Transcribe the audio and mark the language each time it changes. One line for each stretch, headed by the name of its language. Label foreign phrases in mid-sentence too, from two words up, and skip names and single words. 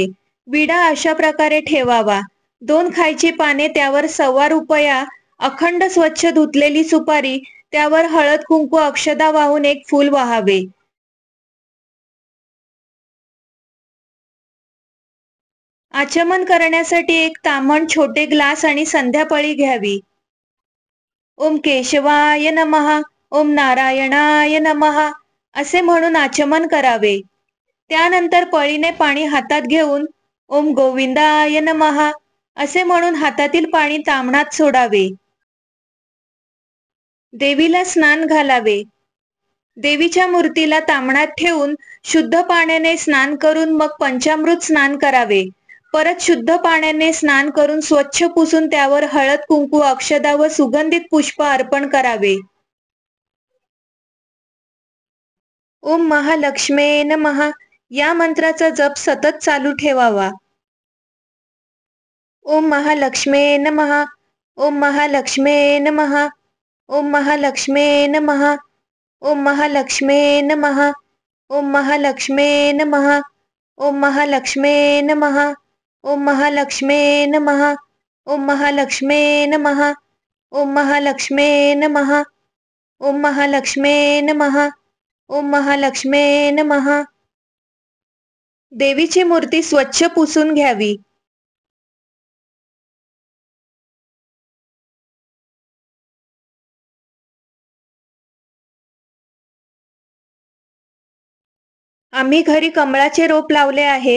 Marathi: विडा अशा प्रकारे ठेवावा। 2 खायची पाने, त्यावर ₹1.25 अखंड स्वच्छ धुतलेली सुपारी, त्यावर हळद कुंकू अक्षदा वाहून एक फूल वाहावे। आचमन करण्यासाठी एक ताम्हण, छोटे ग्लास आणि संध्यापळी घ्यावी।
Sanskrit: ओम केशवाय नमः, ओम नारायणाय नमः
Marathi: असे म्हणून आचमन करावे। त्यानंतर पळीने पाणी हातात घेऊन
Sanskrit: ओम गोविंदाय नमः
Marathi: असे म्हणून हातातील पाणी ताम्हणात सोडावे। देवीला स्नान घालावे। देवीच्या मूर्तीला ताम्हणात ठेवून शुद्ध पाण्याने स्नान करून मग पंचामृत स्नान करावे। परत शुद्ध पाण्याने स्नान करून स्वच्छ पुसून त्यावर हळद कुंकू अक्षदा व सुगंधित पुष्प अर्पण करावे।
Sanskrit: ओम महालक्ष्मे नमः
Marathi: या मंत्राचा जप सतत चालू ठेवावा।
Sanskrit: ओम महालक्ष्मे नमः, ओम महालक्ष्मे नमः, ओम महालक्ष्मे नमः, ओम महालक्ष्मे नमः, ओम महालक्ष्मे नमः, ओम महालक्ष्मे नमः, ओम महालक्ष्मे नमः, ओम महालक्ष्मे नमः, ओम महालक्ष्मे नमः, ओम महालक्ष्मे नमः, ओम महालक्ष्मे नमः.
Marathi: देवीची मूर्ती स्वच्छ पुसून घ्यावी. आम्ही घरी कमळाचे रोप लावले आहे.